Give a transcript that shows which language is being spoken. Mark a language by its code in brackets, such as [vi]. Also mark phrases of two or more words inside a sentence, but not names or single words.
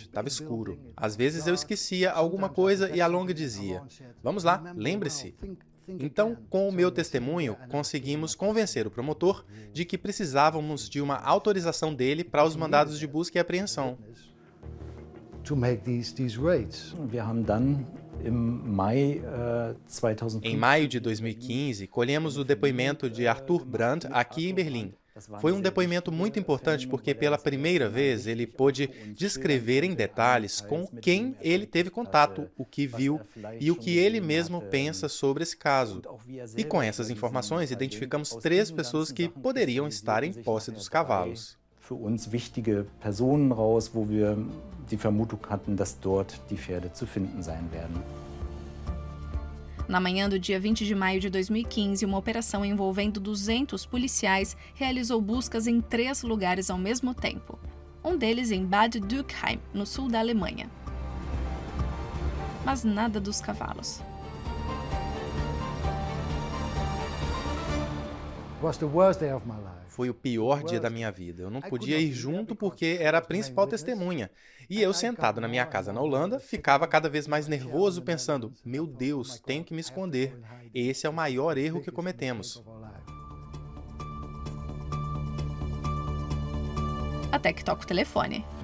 [pt] Estava escuro. Às vezes eu esquecia alguma coisa e a Long dizia: "Vamos lá, lembre-se." Então, com o meu testemunho, conseguimos convencer o promotor de que precisávamos de uma autorização dele para os mandados de busca e apreensão. [en] to make these raids. [de] Wir haben dann im Mai 2015 [pt] Em maio de 2015, colhemos o depoimento de Arthur Brandt aqui em Berlim. Foi um depoimento muito importante porque, pela primeira vez, ele pôde descrever em detalhes com quem ele teve contato, o que viu e o que ele mesmo pensa sobre esse caso. E com essas informações, identificamos 3 pessoas que poderiam estar em posse dos cavalos. [de] für uns wichtige Personen raus, wo wir die Vermutung hatten, dass dort die Pferde zu finden sein werden. [pt] Na manhã do dia 20 de maio de 2015, uma operação envolvendo 200 policiais realizou buscas em 3 lugares ao mesmo tempo. Um deles em Bad Dürkheim, no sul da Alemanha. Mas nada dos cavalos. [en] Was the worst day of my life. [pt] Foi o pior dia da minha vida. Eu não podia ir junto porque era a principal testemunha. E eu, sentado na minha casa na Holanda, ficava cada vez mais nervoso, pensando: meu Deus, tenho que me esconder. Esse é o maior erro que cometemos. Até que toca o telefone.